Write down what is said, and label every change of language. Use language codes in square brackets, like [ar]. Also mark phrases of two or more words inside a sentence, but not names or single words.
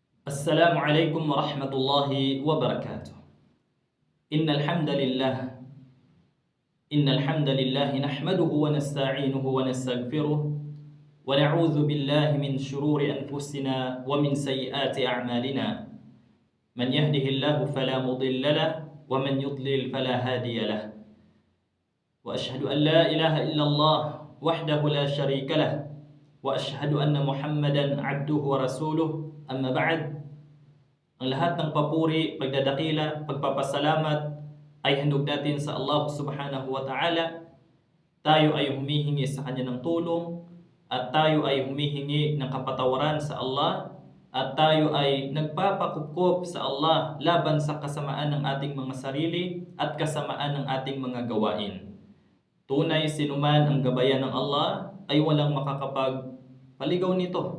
[ar] السلام عليكم ورحمة الله وبركاته. إن الحمد لله إن الحمد لله نحمده ونستعينه ونستغفره ونعوذ بالله من شرور أنفسنا ومن سيئات أعمالنا. من يهده الله فلا مضل له ومن يضلل فلا هادي له. وأشهد أن لا إله إلا الله وحده لا شريك له وأشهد أن محمدا عبده ورسوله. أما بعد, [tl] ang lahat ng papuri, pagdadakila, pagpapasalamat ay handog natin sa Allah [ar] سبحانه وتعالى. [tl] Tayo ay humihingi sa Kanya ng tulong at tayo ay humihingi ng kapatawaran sa Allah at tayo ay nagpapakupkop sa Allah laban sa kasamaan ng ating mga sarili at kasamaan ng ating mga gawain. Tunay sinuman ang gabayan ng Allah ay walang makakapagpaligaw nito.